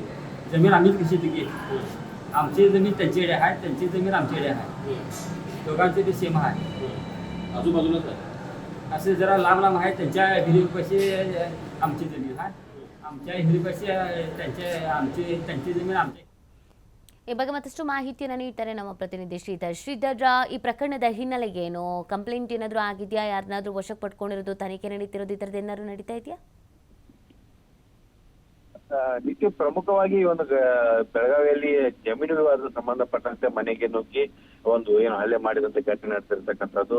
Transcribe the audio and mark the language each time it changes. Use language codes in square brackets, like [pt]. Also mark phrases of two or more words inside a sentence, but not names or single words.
[mr] जमीन आम्हीच कशी दिली. आमची जमीन त्यांच्याकडे आहे, त्यांची जमीन आमच्याकडे आहे. दोघांचे बी सेम आहे. आजूबाजूलाच आहे. असे जरा लांब लांब आहे. त्यांच्या हिरीपाशी आमची जमीन आहे, आमच्या हिरीपाशी त्यांची जमीन आमच्या. [kn] ಈ ಬಗ್ಗೆ ಮತ್ತಷ್ಟು ಮಾಹಿತಿಯನ್ನು ನೀಡ್ತಾರೆ ನಮ್ಮ ಪ್ರತಿನಿಧಿ ಶ್ರೀಧರ್. ಶ್ರೀಧರ್, ಈ ಪ್ರಕರಣದ ಹಿನ್ನೆಲೆ ಏನು? ಕಂಪ್ಲೇಂಟ್ ಏನಾದರೂ ಆಗಿದೆಯಾ? ಯಾರನ್ನಾದ್ರೂ ವಶಕ್ಕೆ ಪಡ್ಕೊಂಡಿರೋದು, ತನಿಖೆ ನಡೀತಿರೋದು, ಈ ಥರದ್ದು ಏನಾದ್ರು ನಡೀತಾ ಇದೆಯಾ? ನಿತ್ಯ ಪ್ರಮುಖವಾಗಿ ಈ ಒಂದು ಬೆಳಗಾವಿಯಲ್ಲಿ ಜಮೀನು ವಿವಾದ ಸಂಬಂಧಪಟ್ಟಂತೆ ಮನೆಗೆ ನುಗ್ಗಿ ಒಂದು ಏನು ಹಲ್ಲೆ ಮಾಡಿದಂತೆ ಘಟನೆ ನಡೆಸಿರ್ತಕ್ಕಂಥದ್ದು.